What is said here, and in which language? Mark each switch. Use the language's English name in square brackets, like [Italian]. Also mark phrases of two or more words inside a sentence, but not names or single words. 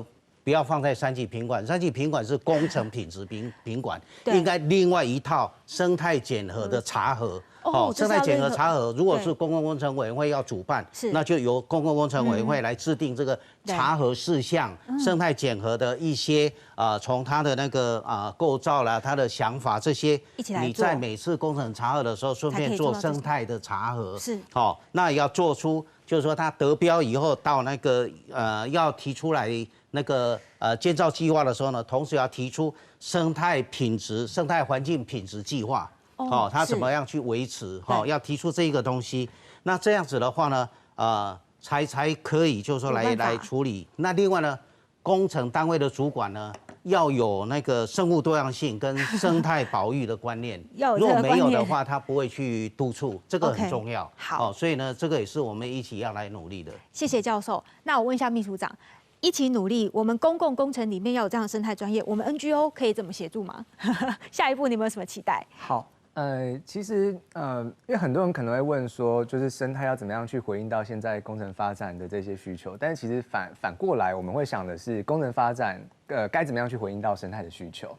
[Chinese] 不要放在3級品管，3級品管是工程品質品管，應該另外一套生態檢核的查核。生態檢核查核，如果是公共工程委員會要主辦，那就由公共工程委員會來制定這個查核事項，生態檢核的一些從它的那個構造啦、它的想法這些，你在每次工程查核的時候，順便做生態的查核。是，好，那要做出，就是說它得標以後到那個要提出來。那個建造計劃的時候呢，同時要提出生態品質、生態環境品質計劃，它怎麼樣去維持？要提出這一個東西。那這樣子的話呢，才可以就是說來處理。那另外呢，工程單位的主管呢，要有那個生物多樣性跟生態保育的觀念。如果沒有的話，他不會去督促，這個很重要。好，所以呢，這個也是我們一起要來努力的。謝謝教授。那我問一下秘書長。一起努力，我们公共工程里面要有这样的生态专业，我们 NGO 可以怎么协助吗？下一步你有没有什么期待？好。其实因为很多人可能会问说，就是生态要怎么样去回应到现在工程发展的这些需求，但是其实反过来，我们会想的是工程发展该怎么样去回应到生态的需求。